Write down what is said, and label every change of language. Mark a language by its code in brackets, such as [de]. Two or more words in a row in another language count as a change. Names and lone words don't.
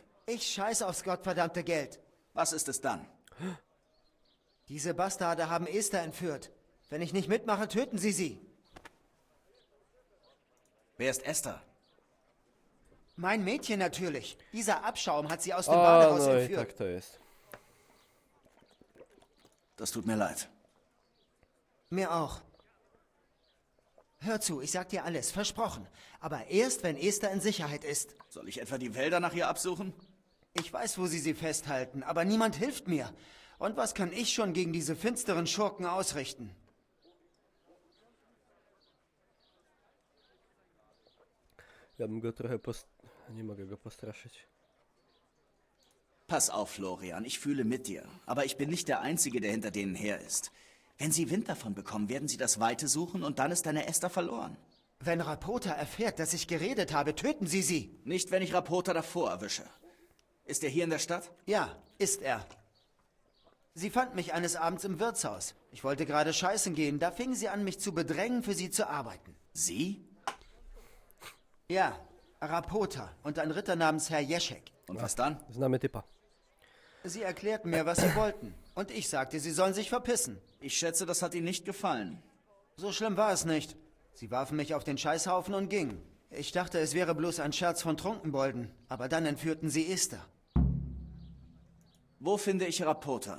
[de] Ich scheiße aufs gottverdammte Geld. Was ist es dann? Diese Bastarde haben Esther entführt. Wenn ich nicht mitmache, töten sie sie. Wer ist Esther? Mein Mädchen natürlich. Dieser Abschaum hat sie aus dem Badehaus [pl] no i [de] entführt. [pl] tak to jest. [de] Das tut mir leid. Mir auch. Hör zu, ich sag dir alles, versprochen. Aber erst, wenn Esther in Sicherheit ist. Soll ich etwa die Wälder nach ihr absuchen? Ich weiß, wo sie festhalten, aber niemand hilft mir. Und was kann ich schon gegen diese finsteren Schurken ausrichten? [pl] Ja bym go trochę nie mogę go postraszyć. [de] Pass auf, Florian, ich fühle mit dir. Aber ich bin nicht der Einzige, der hinter denen her ist. Wenn sie Wind davon bekommen, werden sie das Weite suchen und dann ist deine Esther verloren. Wenn Rapota erfährt, dass ich geredet habe, töten sie sie. Nicht, wenn ich Rapota davor erwische. Ist er hier in der Stadt? Ja, ist er. Sie fand mich eines Abends im Wirtshaus. Ich wollte gerade scheißen gehen, da fing sie an, mich zu bedrängen, für sie zu arbeiten. Sie? Ja, Rapota und ein Ritter namens Herr Jeschek. Und was dann? [pl] Znamy typa. [de] Sie erklärten mir, was sie wollten. Und ich sagte, sie sollen sich verpissen. Ich schätze, das hat ihnen nicht gefallen. So schlimm war es nicht. Sie warfen mich auf den Scheißhaufen und gingen. Ich dachte, es wäre bloß ein Scherz von Trunkenbolden. Aber dann entführten sie Esther. Wo finde ich Rapota?